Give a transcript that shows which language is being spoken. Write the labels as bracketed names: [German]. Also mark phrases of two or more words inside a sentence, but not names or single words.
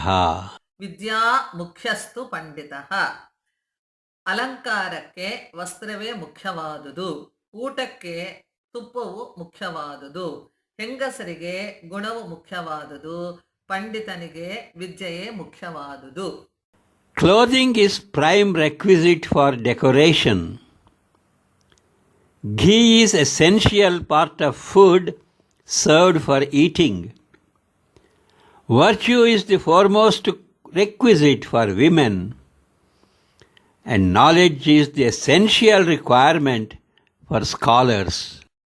[Sanskrit] ವಿದ್ಯಾ ಮುಖ್ಯಸ್ತು ಪಂಡಿತಃ. [Kannada] ಅಲಂಕಾರಕ್ಕೆ ವಸ್ತ್ರವೇ ಮುಖ್ಯವಾದುದು, ಊಟಕ್ಕೆ ತುಪ್ಪವು ಮುಖ್ಯವಾದುದು, ಹೆಂಗಸರಿಗೆ ಗುಣವು ಮುಖ್ಯವಾದುದು, ಪಂಡಿತನಿಗೆ ವಿದ್ಯೆಯೇ ಮುಖ್ಯವಾದುದು. [English] Clothing is prime requisite for decoration. Ghee is essential part of food served for eating. Virtue is the foremost requisite for women, and knowledge is the essential requirement for scholars.